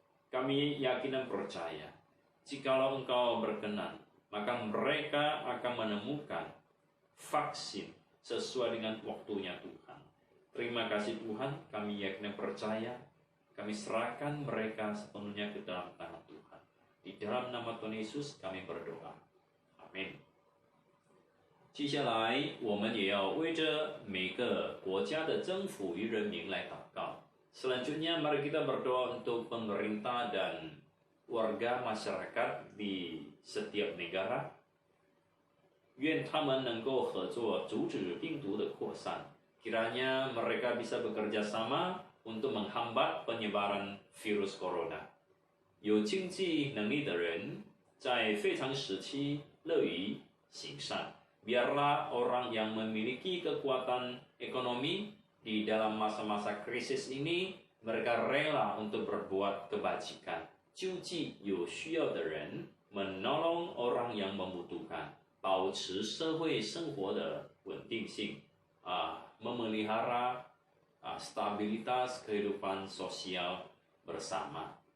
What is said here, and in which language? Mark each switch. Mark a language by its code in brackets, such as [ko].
[id] Kami yakin dan percaya, jikalau Engkau berkenan, maka mereka akan menemukan vaksin sesuai dengan waktunya Tuhan. Terima kasih Tuhan, kami yakin dan percaya, kami serahkan mereka sepenuhnya ke dalam tangan Tuhan. Di dalam nama Tuhan Yesus kami berdoa. Amin. [zh] 接下来，我们也要为着每个国家的政府与人民来祷告。 [id] Selanjutnya, mari kita berdoa untuk pemerintah dan warga masyarakat di setiap negara. [zh] 愿他们能够合作阻止病毒的扩散。 [id] Kiranya mereka bisa bekerja sama untuk menghambat penyebaran virus corona. [zh] 有经济能力的人，在非常时期乐于行善。 [id] Biarlah orang yang memiliki kekuatan ekonomi di dalam masa-masa krisis ini, mereka rela untuk berbuat kebajikan. [zh] 救济有需要的人， [id] menolong orang yang membutuhkan， [zh] 保持社会生活的稳定性， [id] memelihara stabilitas kehidupan sosial bersama.